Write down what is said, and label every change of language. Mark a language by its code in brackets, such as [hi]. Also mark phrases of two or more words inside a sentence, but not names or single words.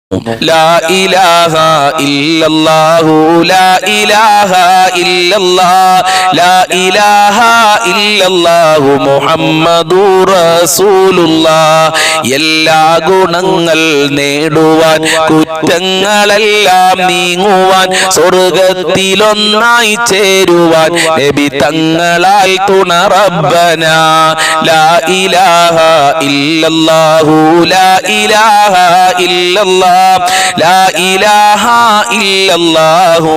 [ar] لا إله إلا الله لا إله إلا الله لا إله إلا الله محمد رسول الله [ml] എല്ലാ ഗുണങ്ങൾ നേടുവാൻ കുറ്റങ്ങളെല്ലാം നീങ്ങുവാൻ സ്വർഗത്തിലൊന്നായി ചേരുവാൻ നബി തങ്ങളാൽ തുണ [ar] ربنا لا إله إلا الله لا إله إلا الله لا إله إلا الله